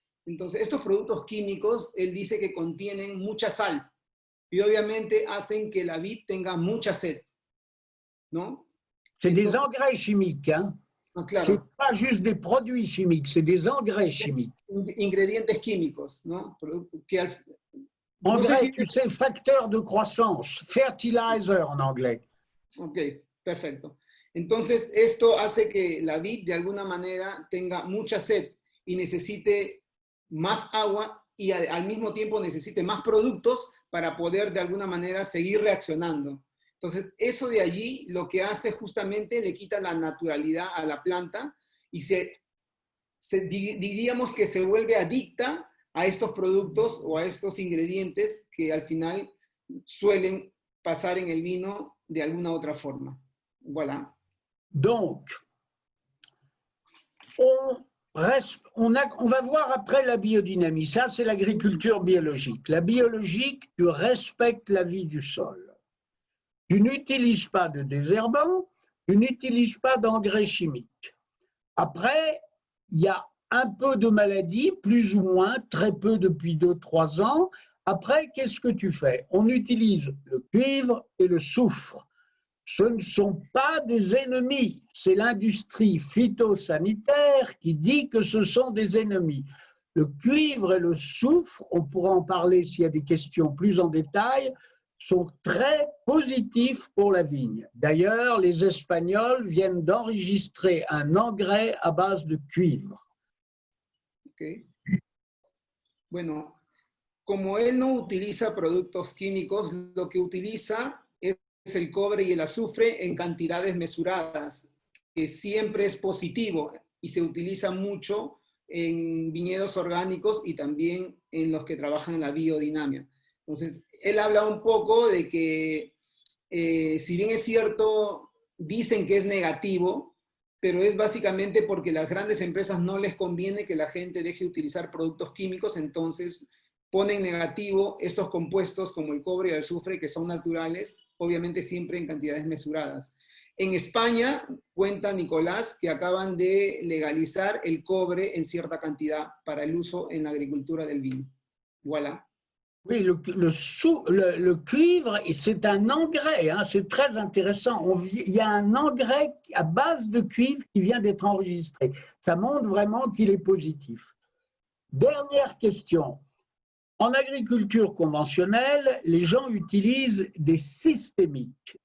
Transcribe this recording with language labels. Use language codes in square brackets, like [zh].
[es] Entonces, estos productos químicos, él dice que contienen mucha sal y obviamente hacen que la vid tenga mucha sed, ¿no? [fr] C'est des engrais chimiques, hein? [es] Claro. [fr] C'est pas juste des produits chimiques, c'est des engrais chimiques. [es] Ingredientes químicos, ¿no? [fr] Engrais, si tu sais, facteur de croissance, fertilizer en anglais. [es] Ok, perfecto. Entonces, esto hace que la vid de alguna manera tenga mucha sed y necesite más agua y al mismo tiempo necesite más productos para poder de alguna manera seguir reaccionando. Entonces, eso de allí lo que hace justamente le quita la naturalidad a la planta y diríamos que se vuelve adicta a estos productos o a estos ingredientes que al final suelen pasar en el vino de alguna otra forma. [fr] Voilà. Donc, on va voir après la biodynamie. Ça, c'est l'agriculture biologique. La biologique, tu respectes la vie du sol. Tu n'utilises pas de désherbants, tu n'utilises pas d'engrais chimiques. Après, il y a un peu de maladies, plus ou moins, très peu depuis 2-3 ans. Après, qu'est-ce que tu fais? On utilise le cuivre et le soufre. Ce ne sont pas des ennemis, c'est l'industrie phytosanitaire qui dit que ce sont des ennemis. Le cuivre et le soufre, on pourra en parler s'il y a des questions plus en détail, sont très positifs pour la vigne. D'ailleurs, les Espagnols viennent d'enregistrer un engrais à base de cuivre. Okay. [es] Bueno, como él no utiliza productos químicos, lo que utiliza es el cobre y el azufre en cantidades mesuradas, que siempre es positivo y se utiliza mucho en viñedos orgánicos y también en los que trabajan en la biodinamia. Entonces, él habla un poco de que, si bien es cierto, dicen que es negativo, pero es básicamente porque las grandes empresas no les conviene que la gente deje de utilizar productos químicos, entonces ponen negativo estos compuestos como el cobre y el azufre, que son naturales, obviamente siempre en cantidades mesuradas. En España, cuenta Nicolás, que acaban de legalizar el cobre en cierta cantidad para el uso en la agricultura del vino. [fr] Voilà. Oui, le cuivre, c'est un engrais, hein, c'est très intéressant. Il y a un engrais à base de cuivre qui vient d'être enregistré. Ça montre vraiment qu'il est positif. Dernière question. En agriculture conventionnelle, les gens utilisent des systémiques.